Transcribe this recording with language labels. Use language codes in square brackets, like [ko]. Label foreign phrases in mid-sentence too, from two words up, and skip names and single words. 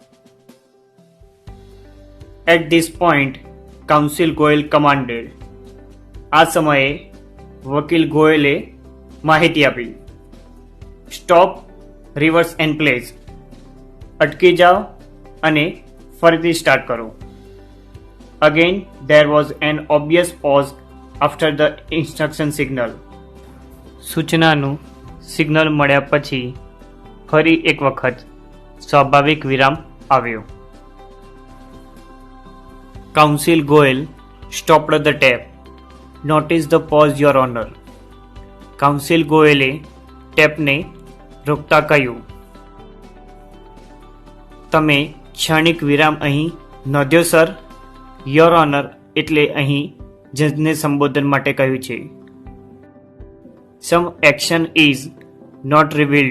[en] at this point counsel Goyal commanded. [gu] આ સમયે વકીલ ગોયલે માહિતી આપી. [en] stop, reverse and place. [gu] અટકી જાઓ અને ફરીથી સ્ટાર્ટ કરો. [en] Again, there was an obvious pause after the instruction signal. [gu] સૂચનાનું સિગ્નલ મળ્યા પછી ફરી એક વખત સ્વાભાવિક વિરામ આવ્યો. [en] counsel Goyal stopped the tape. Notice the pause, Your Honor. [gu] કાઉન્સિલ ગોયલે ટેપને રોકતા કહ્યું, તમે ક્ષણિક વિરામ અહીં નોંધ્યો સર. [en] Your Honor [gu] એટલે અહીં જજને સંબોધન માટે કહ્યું છે. [en] some action is not revealed.